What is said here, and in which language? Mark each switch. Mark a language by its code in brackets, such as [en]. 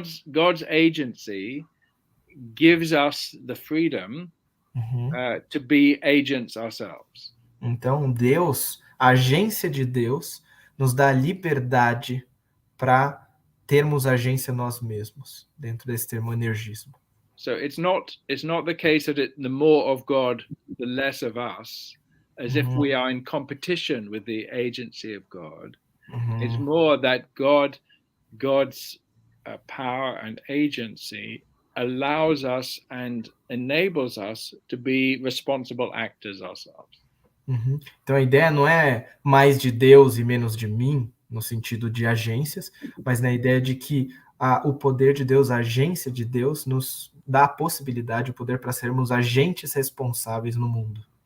[en] God's agency gives us the freedom to be agents ourselves. [pt] Então, Deus, a agência de Deus, nos dá liberdade para termos agência nós mesmos, dentro desse termo energismo. [en] So it's not the case that the more of God, the less of us, as if we are in competition with the agency of God. It's more that God's power and agency allows us and enables us to be responsible actors ourselves. [pt] Então a ideia não é mais de Deus e menos de mim, no sentido de agências, mas na ideia de que o poder de Deus, a agência de Deus, nos dá a possibilidade, o poder para sermos agentes responsáveis no mundo.